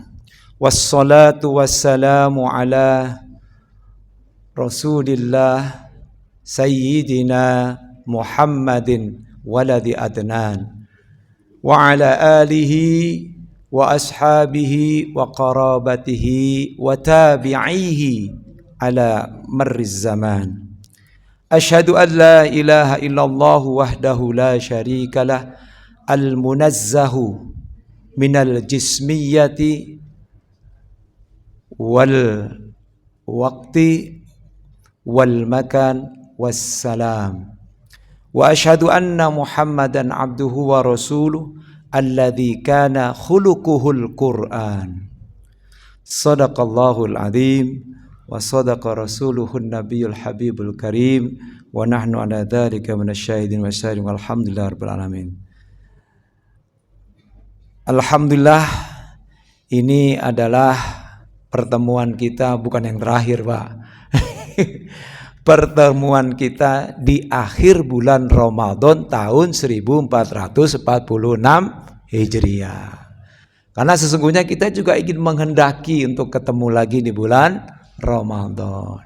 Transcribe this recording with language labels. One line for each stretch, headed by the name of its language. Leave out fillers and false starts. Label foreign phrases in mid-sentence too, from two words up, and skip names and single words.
Arabic: والصلاة والسلام على رسول الله سيدنا محمد ولد عدنان وعلى آله وأصحابه وقرابته وتابعيه على مر الزمان. أشهد أن لا إله إلا الله وحده لا شريك له المنزه من الجسمية والوقت والمكان والسلام. وأشهد أن محمدا عبده ورسوله الذي كان خلقه القرآن. صدق الله العظيم وصدق رسوله النبي الحبيب الكريم ونحن على ذلك من الشاهدين والشاهدين والحمد لله رب العالمين. Alhamdulillah,
Indonesian: ini adalah pertemuan kita bukan yang terakhir, Pak. Pertemuan kita di akhir bulan Ramadan tahun 1446 Hijriah. Karena sesungguhnya kita juga ingin menghendaki untuk ketemu lagi di bulan Ramadan.